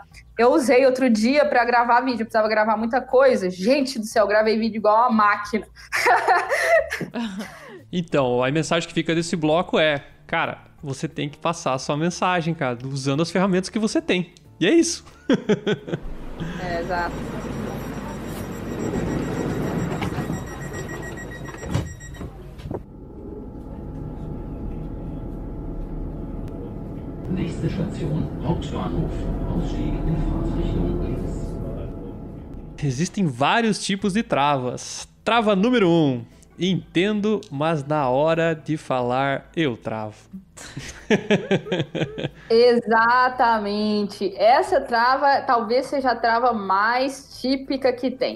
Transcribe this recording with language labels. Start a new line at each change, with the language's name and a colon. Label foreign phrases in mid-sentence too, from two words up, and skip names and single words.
Portuguese: Eu usei outro dia para gravar vídeo, eu precisava gravar muita coisa. Gente do céu, eu gravei vídeo igual uma máquina. Então, a mensagem que fica desse bloco é, cara, você tem que passar a sua mensagem, cara, usando as ferramentas que você tem. E é isso. Exato.
German: Nächste Station, Hauptbahnhof. Ausstieg in Fahrtrichtung links.
Portuguese: Existem vários tipos de travas. Trava número 1. Entendo, mas na hora de falar eu travo. Exatamente. Essa trava talvez seja a trava mais típica que tem.